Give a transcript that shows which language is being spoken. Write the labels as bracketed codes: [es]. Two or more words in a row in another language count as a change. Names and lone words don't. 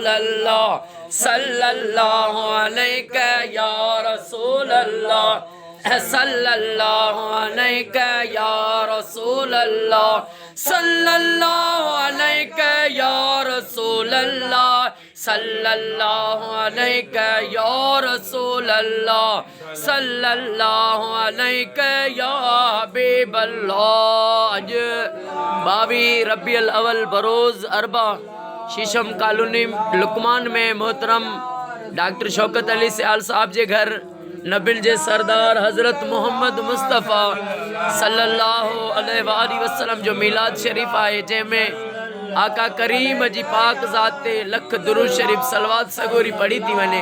[ar] الله صلى الله عليه يا رسول الله صلى الله عليه يا رسول الله صلى الله عليه يا رسول الله صلى الله عليه يا رسول الله صلى الله عليه يا حبيب الله. [sd] आज 22 रबीउल अव्वल बरोज़ अरबा शीशम कॉलोनी लुकमान में मोहतरम डॉक्टर शौकत अली सियाल साहब जे घर नबिल जे सरदार हज़रत मोहम्मद मुस्तफ़ा [ar] صلى الله عليه وسلم [sd] जो मीलाद शरीफ आहे, जंहिंमें आका करीम जी पाक ज़ात ते लख दुरूद शरीफ सलवात सगोरी पढ़ी थी वने।